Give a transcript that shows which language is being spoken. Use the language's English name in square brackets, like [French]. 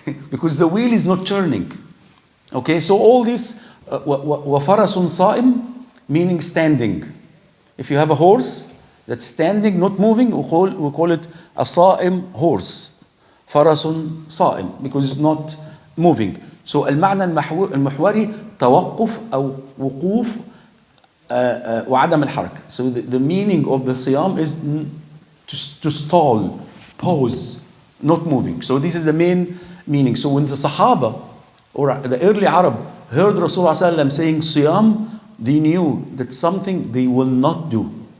[English] Because the wheel is not turning. Okay, so all this [Arabic] وفرس صائم, [English] meaning standing. If you have a horse that's standing, not moving, we call it a صائم horse. [Arabic] فرس صائم, [English] because it's not moving. [Arabic] So المعنى المحوري توقف أو وقوف وعدم الحركة. [English] So the meaning of the siyam is to stall, pause, not moving. So this is the main meaning. So when the Sahaba or the early Arab heard Rasulullah sallam saying siyam, they knew that something they will not do.